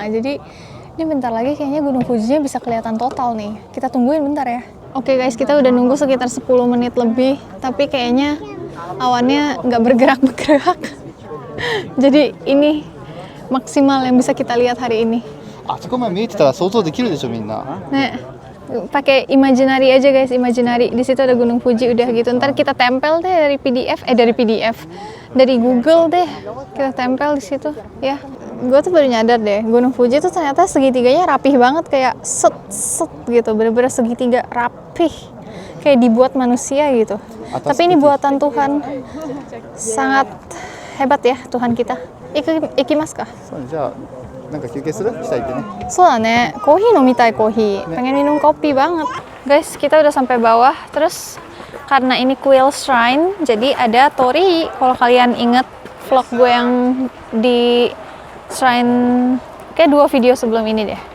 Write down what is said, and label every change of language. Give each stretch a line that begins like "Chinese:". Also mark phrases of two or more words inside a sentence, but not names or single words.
Indonesian: Jadi ini bentar lagi kayaknya Gunung Fujinya bisa kelihatan total nih. Kita tungguin bentar ya. Oke guys, kita udah nunggu sekitar 10 menit lebih, tapi kayaknya awannya nggak bergerak-bergerak. Jadi ini maksimal yang bisa kita lihat hari ini.
Japanese: あそこまで見えてたら想像できるでしょみんな。
Indonesian: Nah, pakai imaginary aja guys, imaginary. Di situ ada Gunung Fuji udah gitu. Ntar kita tempel deh dari Google deh. Kita tempel di situ ya. Gue tuh baru nyadar deh, Gunung Fuji tuh ternyata segitiganya rapih banget, kayak set gitu, bener-bener segitiga rapih. Kayak dibuat manusia gitu. Tapi ini buatan Tuhan. Sangat hebat ya Tuhan kita.
Japanese: 行きますか? じゃあなんか休憩する？下行ってね。
Indonesian: Soalnya nih, kopi nomitai kopi. Pengen minum kopi banget. Guys, kita udah sampai bawah. Terus karena ini Quail Shrine, jadi ada torii. Kalau kalian inget vlog gue yang di Shrine, kayak 2 video sebelum ini deh.